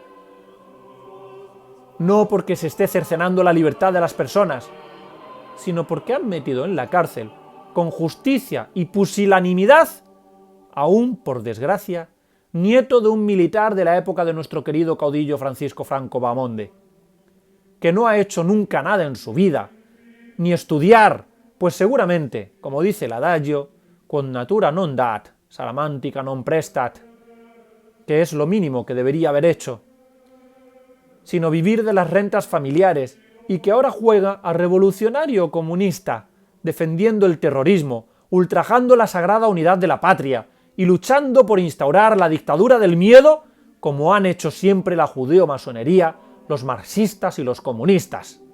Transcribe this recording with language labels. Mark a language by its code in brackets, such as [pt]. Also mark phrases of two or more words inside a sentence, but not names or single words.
[es] No porque se esté cercenando la libertad de las personas, sino porque han metido en la cárcel, con justicia y pusilanimidad, aún, por desgracia, nieto de un militar de la época de nuestro querido caudillo Francisco Franco Bahamonde, que no ha hecho nunca nada en su vida, ni estudiar, pues seguramente, como dice el adagio, [la] quod natura non dat, salamantica non prestat, [es] que es lo mínimo que debería haber hecho, sino vivir de las rentas familiares, y que ahora juega a revolucionario comunista, defendiendo el terrorismo, ultrajando la sagrada unidad de la patria, y luchando por instaurar la dictadura del miedo, como han hecho siempre la judeo-masonería, los marxistas y los comunistas.